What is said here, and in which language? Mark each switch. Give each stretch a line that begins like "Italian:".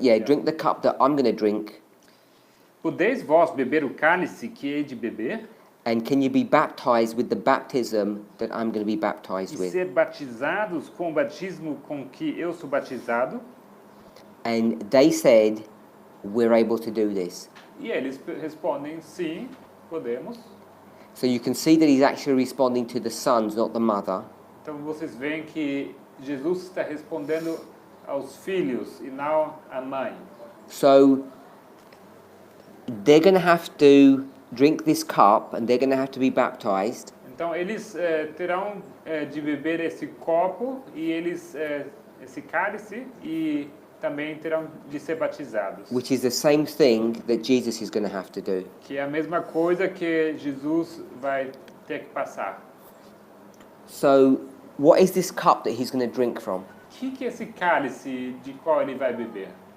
English: Yeah, drink the cup that I'm going to drink.
Portuguese: Podeis vós beber o cálice que hei de beber?
English: And can you be baptized with the baptism that I'm going to be baptized
Portuguese: E
English: with?
Portuguese: ser batizados com o batismo com que eu sou batizado?
English: And they said, we're able to do this.
Portuguese: E eles respondem, sim, podemos.
English: So you can see that he's actually responding to the sons, not the mother.
Portuguese: Então vocês veem que Jesus está respondendo aos filhos e não à mãe.
English: So they're going to have to drink this cup and they're going to have to be baptized.
Portuguese: Então eles terão de beber esse copo e eles esse cálice e também terão de ser batizados.
English: Which is the same thing that Jesus is going to have to do.
Portuguese: Que é a mesma coisa que Jesus vai ter que passar.
English: So what is this cup that he's going to drink from?
Portuguese: O que é esse cálice de qual ele vai beber?